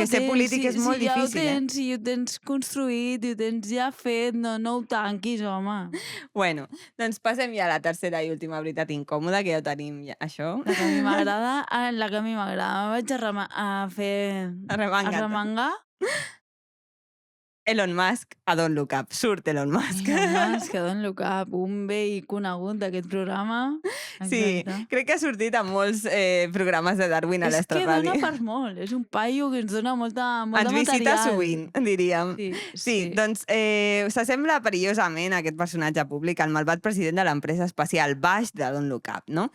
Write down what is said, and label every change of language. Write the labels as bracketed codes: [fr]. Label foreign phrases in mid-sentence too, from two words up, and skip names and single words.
[ca] ser polític és molt ja difícil. Si ho tens construït, i ho tens ja fet, no ho tanquis, home. Bueno, doncs passem ja a la tercera i última veritat incòmoda, que ja ho tenim, això. La que a mi m'agrada, me vaig a fer... Arremangar. Elon Musk, a Don't Look Up. Surt Elon Musk. Elon Musk, a Don't Look Up, un vell conegut d'aquest programa. Sí, crec que ha sortit a molts programes de Darwin a l'Extra Ràdio. És que dona per molt, és un paio que ens dona molta material. Ens visita sovint, diríem. Sí, doncs s'assembla perillosament aquest personatge públic al malvat president de l'empresa espacial Baix de Don't Look Up, no?